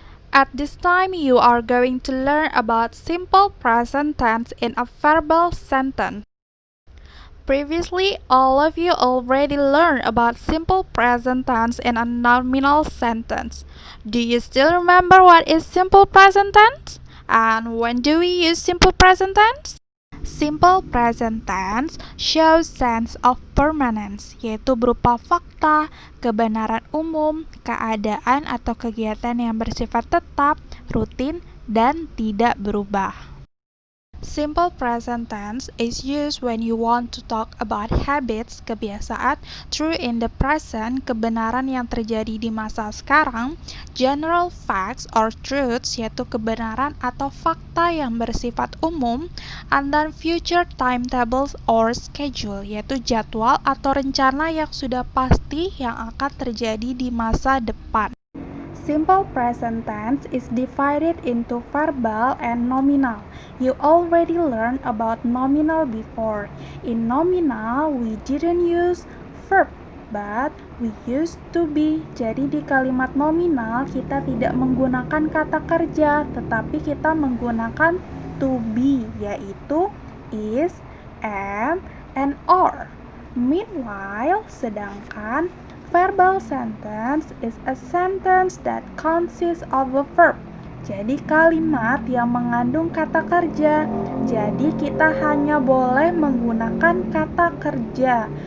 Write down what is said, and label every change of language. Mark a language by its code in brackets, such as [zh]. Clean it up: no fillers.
[en] At this time, you are going to learn about simple present tense in a verbal sentence. Previously, all of you already learned about simple present tense in a nominal sentence. Do you still remember what is simple present tense? And when do we use simple present tense? Simple present tense shows sense of permanence, [id] yaitu berupa fakta, kebenaran umum, keadaan atau kegiatan yang bersifat tetap, rutin, dan tidak berubah. [en] Simple present tense is used when you want to talk about habits, [id] kebiasaan, [en] true in the present, [id] kebenaran yang terjadi di masa sekarang, [en] general facts or truths, [id] yaitu kebenaran atau fakta yang bersifat umum, [en] and then future timetables or schedule, [id] yaitu jadwal atau rencana yang sudah pasti yang akan terjadi di masa depan. [en] Simple present tense is divided into verbal and nominal. You already learned about nominal before. In nominal, we didn't use verb, but we used to be. [id] Jadi di kalimat nominal kita tidak menggunakan kata kerja, tetapi kita menggunakan to be, yaitu is, am, and are. [en] Meanwhile, sedangkan verbal sentence is a sentence that consists of a verb. [id] Jadi kalimat yang mengandung kata kerja. Jadi kita hanya boleh menggunakan kata kerja.